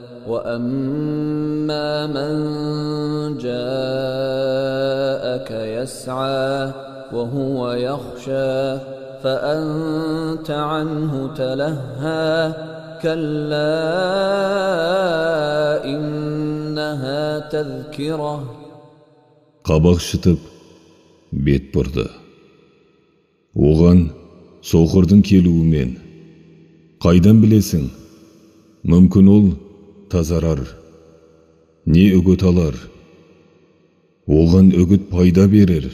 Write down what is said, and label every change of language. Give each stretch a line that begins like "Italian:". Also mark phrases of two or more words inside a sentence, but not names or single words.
Arabic: وأما من جاءك يسعى وهو يخشى فأنت عنه تلهى كلا إنها تذكرة.
Kazakh: Қабақ шытып, бет бұрды. Оған соқырдың келуімен, қайдан білесің? Мүмкін ол тазарар, не үгіт алар? Оған үгіт пайда берер.